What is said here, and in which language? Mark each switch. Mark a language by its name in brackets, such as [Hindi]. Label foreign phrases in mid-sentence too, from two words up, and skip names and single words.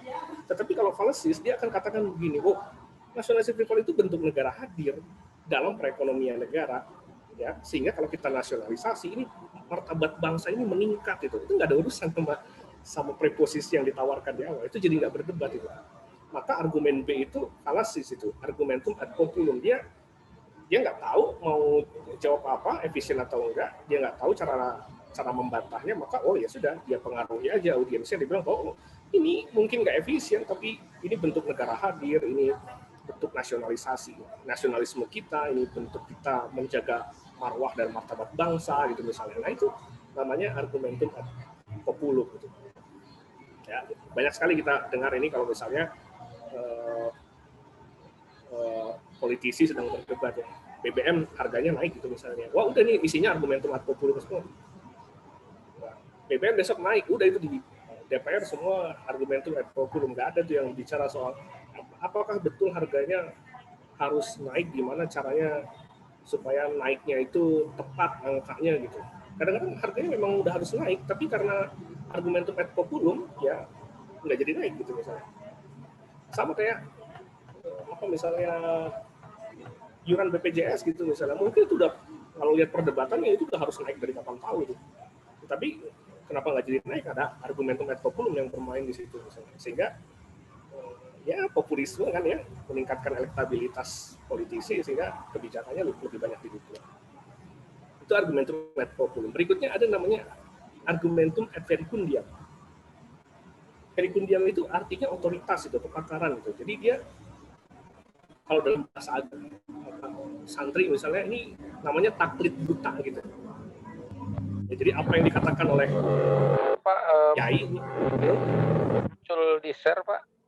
[Indonesian] Tetapi kalau fallacies dia akan katakan begini, oh nasionalisasi Freeport itu bentuk negara hadir dalam perekonomian negara, ya, sehingga kalau kita nasionalisasi ini martabat bangsa ini meningkat itu nggak ada urusan sama preposisi yang ditawarkan di awal, itu jadi nggak berdebat itu. Maka argumen B itu fallacies itu, [Latin] argumentum ad populum, [Indonesian] dia nggak tahu mau jawab apa, efisien atau enggak, dia nggak tahu cara membantahnya, maka oh ya sudah, dia pengaruhi aja audiensnya, dia bilang oh ini mungkin nggak efisien, tapi ini bentuk negara hadir, ini bentuk nasionalisasi, nasionalisme kita, ini bentuk kita menjaga marwah dan martabat bangsa gitu misalnya. Nah itu namanya [Latin] argumentum ad populum [Indonesian] gitu. Ya, banyak sekali kita dengar ini kalau misalnya politisi sedang berdebat ya, BBM harganya naik gitu misalnya. Wah udah nih isinya [Latin] argumentum ad populum [Indonesian] semua. Nah, BBM besok naik, udah itu di DPR semua [Latin] argumentum ad populum, [Indonesian] nggak ada tuh yang bicara soal apakah betul harganya harus naik, gimana caranya supaya naiknya itu tepat angkanya gitu. Kadang-kadang harganya memang udah harus naik, tapi karena [Latin] argumentum ad populum [Indonesian] ya nggak jadi naik gitu misalnya. Sama kayak apa misalnya iuran BPJS gitu misalnya, mungkin itu udah kalau lihat perdebatannya itu udah harus naik dari kapan tahu itu. Tapi kenapa nggak jadi naik? Ada [Latin] argumentum ad populum [Indonesian] yang bermain di situ misalnya. Sehingga ya populisme kan ya, meningkatkan elektabilitas politisi sehingga kebijakannya lebih banyak didukung. Itu [Latin] argumentum ad populum. [Indonesian] Berikutnya ada namanya [Latin] argumentum ad verecundiam. [Indonesian] Verecundiam itu artinya otoritas itu, kepakaran itu. Jadi dia kalau dalam bahasa santri misalnya ini namanya taklid buta gitu. Ya, jadi apa yang dikatakan oleh Pak Kiai muncul di share Pak.